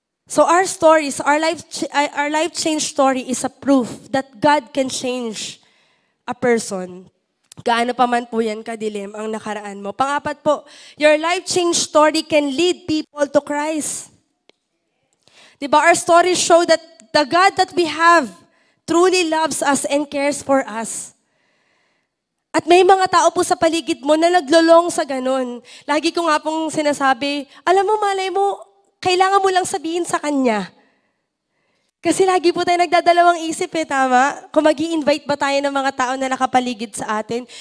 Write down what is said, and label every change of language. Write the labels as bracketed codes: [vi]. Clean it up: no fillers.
[en] So our stories, our life change story is a proof that God can change a person. [tl] Gaano pa man po yan kadilim ang nakaraan mo. Pangapat po, [en] your life change story can lead people to Christ. Diba? Our stories show that the God that we have truly loves us and cares for us. [tl] At may mga tao po sa paligid mo na naglolong sa ganun. Lagi ko nga pong sinasabi, alam mo, malay mo, kailangan mo lang sabihin sa Kanya. Kasi lagi po tayo nagdadalawang isip tama? Kung mag-i-invite ba tayo ng mga tao na nakapaligid sa atin.